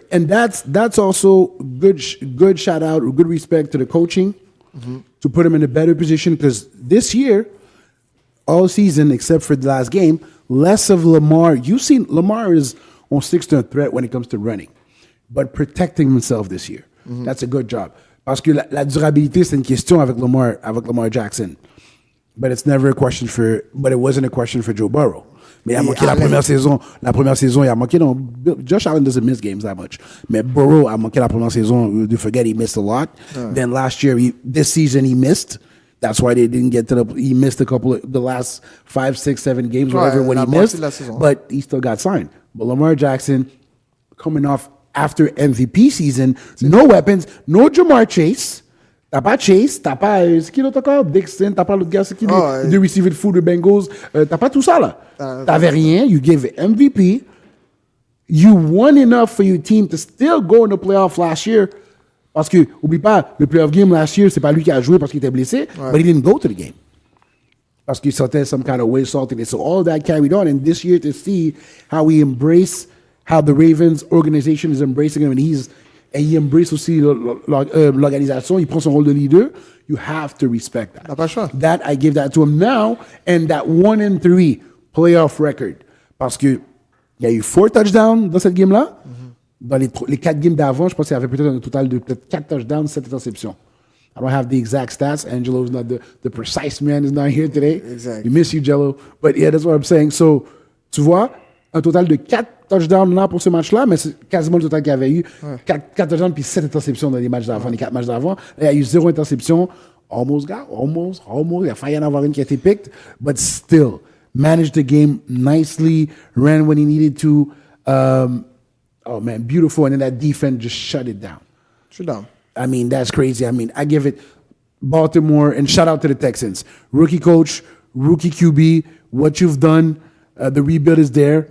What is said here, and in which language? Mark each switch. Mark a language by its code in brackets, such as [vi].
[en] And that's also good shout out or good respect to the coaching to put him in a better position, because this year, all season, except for the last game, less of Lamar. You've seen Lamar is on 6th threat when it comes to running, but protecting himself this year. That's a good job. [fr] Parce que la durabilité, c'est une question avec Lamar Jackson. [en] But it wasn't a question for Joe Burrow. [fr] Mais il a manqué la première saison. La première saison, il a manqué. [en] Non, Josh Allen doesn't miss games that much. [fr] Mais Burrow a manqué la première saison. [en] You forget he missed a lot. Then last year, this season, he missed. That's why they didn't get to he missed the last 5, 6, 7 games, whatever, when he missed. But he still got signed. But Lamar Jackson, coming off after MVP season, no weapons, no Jamar Chase. [fr] T'as pas Chase, t'as pas, c'est qui l'autre encore? Dixon, t'as pas l'autre gars, c'est qui de receiver the food, the Bengals. T'as pas tout ça, là. T'avais rien. [en] You gave MVP. You won enough for your team to still go in the playoff last year. [fr] Parce que, oublie pas, le playoff game last year, c'est pas lui qui a joué parce qu'il était blessé, [en] but he didn't go to the game. [fr] Parce qu'il sortait [en] some kind of way salty. So all that carried on. And this year, to see how he embraced, how the Ravens organization is embracing him, and he's [fr] et il embrace aussi l'organisation, il prend son rôle de leader, [en] you have to respect that. [fr] T'as pas le choix. [en] That, I give that to him now, and that 1-3 playoff record. [fr] Parce que il y a eu 4 touchdowns dans cette game-là. Dans les 4 games d'avant, je pense qu'il y avait peut-être un total de peut-être 4 touchdowns, 7 interceptions. [en] I don't have the exact stats. Angelo's not the precise man is not here today. Exactly. We miss you, Jello. But yeah, that's what I'm saying. [fr] So, tu vois, un total de 4 touchdowns là pour ce match-là, mais c'est quasiment le total qu'il y avait eu. 4 touchdowns puis 7 interceptions dans les matchs d'avant, les 4 matchs d'avant. Il y a eu 0 interception. Almost. Il a failli en avoir une qui a été picked. [en] But still, managed the game nicely, ran when he needed to. Oh, man, beautiful. And then that defense just shut it down. [fr] Je suis down. [en] I mean, that's crazy. I mean, I give it Baltimore, and shout out to the Texans. Rookie coach, rookie QB, what you've done, the rebuild is there.